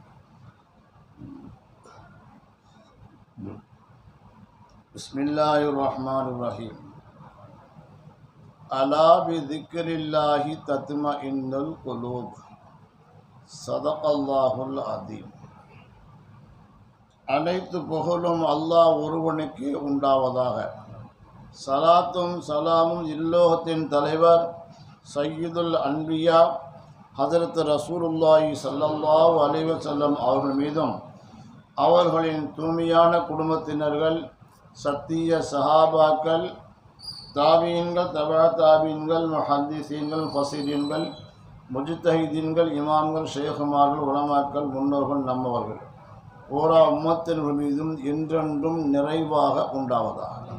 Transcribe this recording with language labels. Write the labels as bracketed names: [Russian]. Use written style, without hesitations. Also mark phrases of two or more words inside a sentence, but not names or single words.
[Arabic] بسم الله الرحمن الرحيم. ألا بذكر الله تطمئن القلوب. صدق الله العظيم. [Tamil] அனைத்து புகழும் அல்லாஹ் ஒருவனுக்கு உண்டாவதாக. சலாத்தும் சலாமும் இல்லோகத்தின் தலைவர் [Arabic] سيد الأنبياء [Tamil] ஹஜரத் ரசூலுல்லாஹி [Arabic] صلى الله عليه وسلم [Tamil] அவர்கள் மீதும் அவர்களின் தூய்மையான குடும்பத்தினர்கள், சத்திய சஹாபாக்கள், தாபீன்கள், தபா தாபீன்கள், முஹத்திஸீன்கள், ஃபஸீரீன்கள், முஜ்தஹிதீன்கள், இமாம்கள், ஷேகுமார்கள், உலமாக்கள், முன்னோர்கள், நம்மவர்கள் ஓரா உம்மத்தினர்கள் மீதும் என்றென்றும் நிறைவாக உண்டாவதாக.